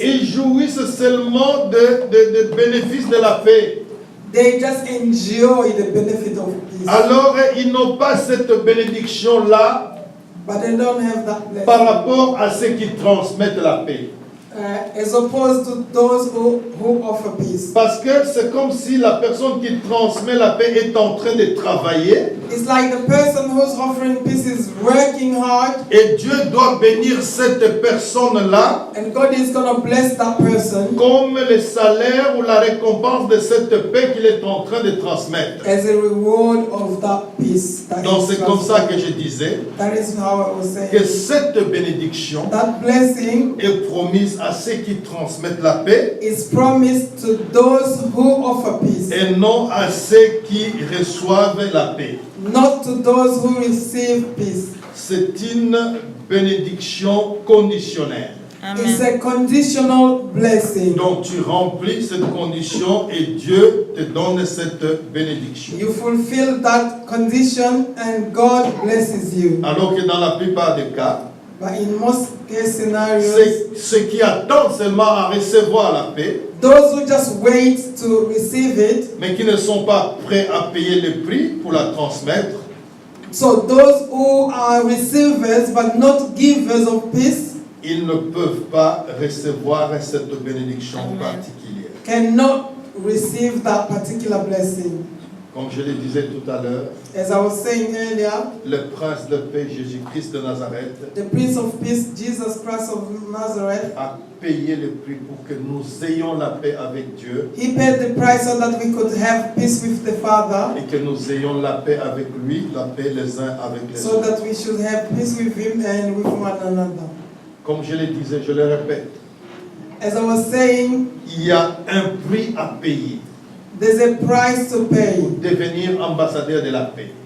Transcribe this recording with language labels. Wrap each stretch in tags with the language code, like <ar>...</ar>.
<fr>Ils jouissent seulement des bénéfices de la paix.</fr> <en>They just enjoy the benefit of peace.</en> <fr>Alors, ils n'ont pas cette bénédiction-là</fr> <en>But they don't have that</en> <fr>par</fr> <en>blessing.</en> <fr>rapport à ceux qui transmettent la paix.</fr> <en>As opposed to those who offer peace.</en> <fr>Parce que c'est comme si la personne qui transmet la paix est en train de travailler</fr> <en>It's like the person who's offering peace is working hard,</en> <fr>et Dieu doit bénir cette personne-là</fr> <en>and God is going to bless that person</en> <fr>comme le salaire ou la récompense de cette paix qu'il est en train de transmettre.</fr> <en>as a reward of that peace.</en> <fr>Donc c'est comme ça que je disais</fr> <en>That is how I was</en> <fr>que</fr> <en>saying.</en> <fr>cette bénédiction</fr> <en>That blessing</en> <fr>est promise à ceux qui transmettent la paix</fr> <en>is promised to those who offer peace,</en> <fr>et non à ceux qui reçoivent la paix.</fr> <en>not to those who receive peace.</en> <fr>C'est une bénédiction conditionnelle.</fr> <en>It's a conditional blessing.</en> <fr>Donc tu remplis cette condition et Dieu te donne cette bénédiction.</fr> <en>You fulfill that condition and God blesses you.</en> <fr>Alors que dans la plupart des cas,</fr> <en>But in most case scenarios,</en> <fr>ceux qui attendent seulement à recevoir la paix,</fr> <en>those who just wait to receive it,</en> <fr>mais qui ne sont pas prêts à payer le prix pour la transmettre,</fr> <en>so those who are receivers but not givers of peace,</en> <fr>ils ne peuvent pas recevoir cette bénédiction particulière.</fr> <en>cannot receive that particular blessing.</en> <fr>Comme je le disais tout à l'heure,</fr> <en>As I was saying earlier,</en> <fr>le prince de paix Jésus-Christ de Nazareth</fr> <en>the Prince of Peace, Jesus Christ of Nazareth,</en> <fr>a payé le prix pour que nous ayons la paix avec Dieu</fr> <en>he paid the price so that we could have peace with the Father,</en> <fr>et que nous ayons la paix avec lui, la paix les uns avec les</fr> <en>so</en> <fr>autres.</fr> <en>that we should have peace with him and with one another.</en> <fr>Comme je le disais, je le répète,</fr> <en>As I was saying,</en> <fr>il y a un prix à payer</fr> <en>there's a price to pay.</en> <fr>pour devenir ambassadeur de la paix.</fr>